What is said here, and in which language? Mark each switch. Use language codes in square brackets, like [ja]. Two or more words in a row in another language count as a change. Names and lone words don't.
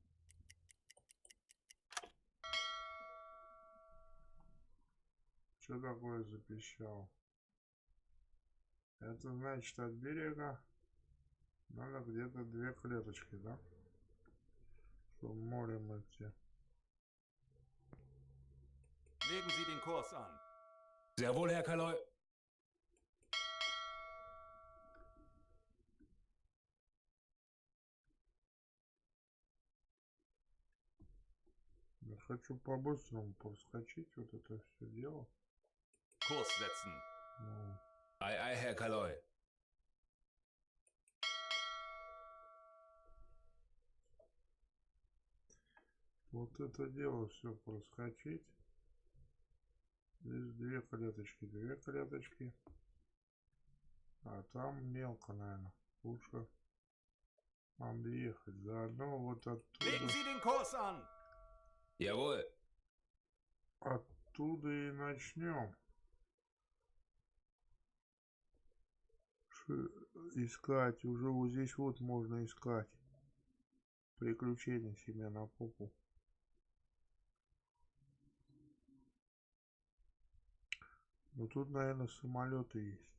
[ru] Что такое запищал? Это значит, от берега надо где-то 2 клеточки, да? Чтобы морем идти. [de] Legen Sie den Kurs an. Sehr wohl, Herr Kaloi. [ru] Я хочу по-быстрому проскочить вот это все дело. [de] Kurs setzen. [ru] Ну, [de] Ei, ei, Herr Kaloi. [ru] вот это дело все проскочить. Здесь 2 клеточки, 2 клеточки. А там мелко, наверное. Лучше объехать. Заодно вот [de] Legen [ru] оттуда, [de] Sie den Kurs an. Jawohl. [ru] оттуда и начнем. Искать. Уже вот здесь вот можно искать приключения себе на попу. Но тут, наверное, самолеты есть.